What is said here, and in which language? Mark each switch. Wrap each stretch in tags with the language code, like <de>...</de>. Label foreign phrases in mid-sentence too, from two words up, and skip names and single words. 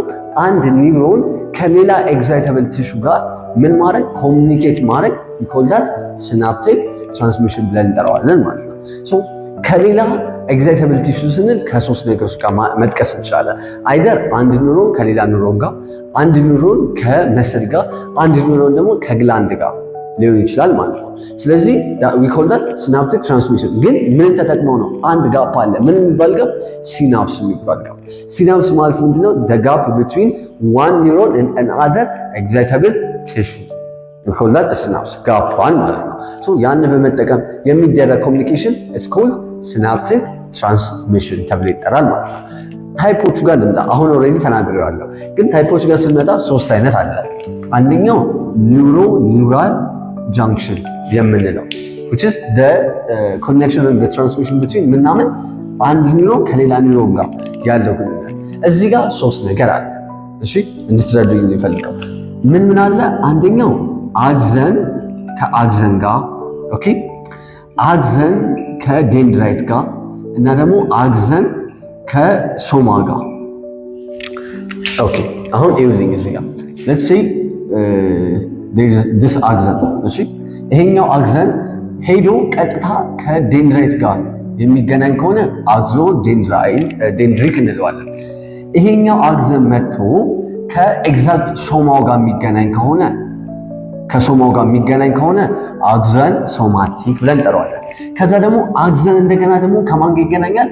<am>አንድ ኒውሮን ከሌላ</am> <en>excitable tissue</en> <am>ጋር ምን ማድረግ፣ ኮሚኒኬት ማድረግ ይኮልዳት</am> <en>synaptic transmission</en> <am>ብለን እንጠራዋለን ማለት ነው። ሶ ከሌላ</am> <en>excitable tissue</en> <am>ስንል ከሶስት ነገሮች ጋር መጥቀስ እንችላለን። አይደር አንድ ኒውሮን ከሌላ ኒውሮን ጋር፣ አንድ ኒውሮን ከመስል ጋር፣ አንድ ኒውሮን ደግሞ ከግላንድ ጋር ሊሆን ይችላል ማለት ነው። ስለዚህ</am> <en>we call that synaptic transmission።</en> <am>ግን ምን ተጠቅመው ነው? አንድ ጋፕ አለ። ምን የሚባል ጋፕ? ሲናፕስ የሚባል ጋፕ። ሲናፕስ ማለት ምንድነው?</am> <en>the gap between one neuron and another excitable tissue we call that synapse gap</en> <am>ማለት ነው።</am> <en>so ያን</en> <am>በመጠቀም የሚደረግ ኮሚኒኬሽን</am> <en>it's called synaptic transmission</en> <am>ተብሎ ይጠራል ማለት ነው። ታይፖቹ ጋር ልምጣ። አሁን ኦልሬዲ ተናግሬዋለሁ፣ ግን ታይፖቹ ጋር ስንመጣ ሶስት አይነት አለ። አንደኛው</am> <en>neuro neural junction</en> <am>የምንለው</am> <en>which is the connection and the transmission between</en> <am>ምናምን አንድ ኒውሮን ከሌላ ኒውሮን ጋር ያለው ግንኙነት። እዚህ ጋር ሶስት ነገር አለ። እሺ እንድትረዱኝ የሚፈልገው ምን አለ? አንደኛው አክሰን ከአክሰን ጋር፣ ኦኬ፣ አክሰን ከዴንድራይት ጋር እና ደግሞ አክሰን ከሶማ ጋር። ኦኬ፣ አሁን ይኸውልኝ እዚህ ጋር</am> <en>let's say this axon።</en> <am>እሺ፣ ይሄኛው አክሰን ሄዶ ቀጥታ ከዴንድራይት ጋር የሚገናኝ ከሆነ</am> <en>axo dendritic</en> <am>እንለዋለን። ይሄኛው አክሰን መጥቶ ከኤግዛክት ሶማው ጋር የሚገናኝ ከሆነ ከሶማው ጋር የሚገናኝ ከሆነ</am> <en>axon somatic</en> <am>ብለን እንጠራዋለን። ከዛ ደግሞ አክሰን እንደገና ደግሞ ከማን ጋር ይገናኛል?</am>